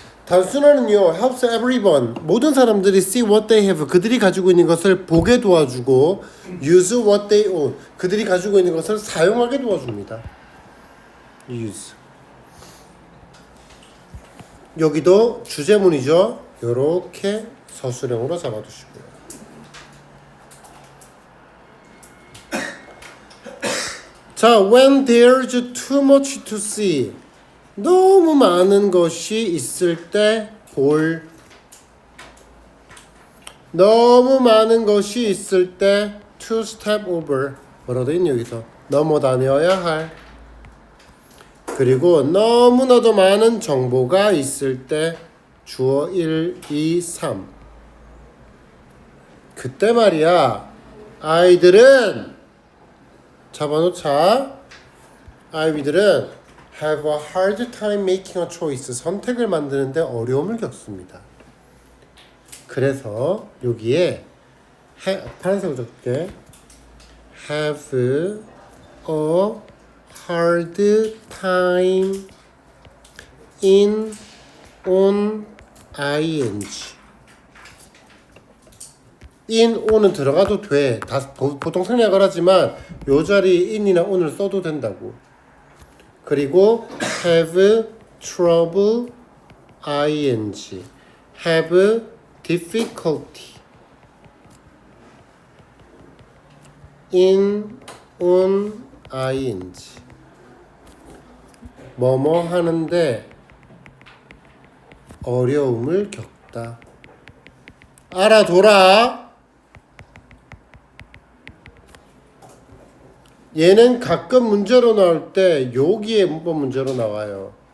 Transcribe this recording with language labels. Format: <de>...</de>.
<ko>단순화는요</ko> <en>helps everyone</en> <ko>모든 사람들이</ko> <en>see what they have</en> <ko>그들이 가지고 있는 것을 보게 도와주고</ko> <en>use what they own</en> <ko>그들이 가지고 있는 것을 사용하게 도와줍니다 use 여기도 주제문이죠 요렇게 서술형으로 잡아두시고요.</ko> <en>자, when there's too much to see.</en> <ko>너무 많은 것이 있을 때 볼. 너무 많은 것이 있을 때</ko> <en>to step over.</en> <ko>뭐라도 있니 여기서? 넘어 다녀야 할. 그리고 너무나도 많은 정보가 있을 때 주어 1, 2, 3. 그때 말이야 아이들은 잡아놓자. 아이들은</ko> <en>have a hard time making a choice.</en> <ko>선택을 만드는데 어려움을 겪습니다. 그래서 여기에 파란색으로 적을게.</ko> <en>have a hard time in on ing.</en> <ko>in, on은 들어가도 돼. 다 보통 생략을 하지만 요 자리에 in이나 on을 써도 된다고.</ko> <en>그리고 have trouble ing. have difficulty in on ing.</en> <ko>뭐뭐 하는데 어려움을 겪다. 알아둬라. 얘는 가끔 문제로 나올 때 여기에 문법 문제로 나와요.</ko>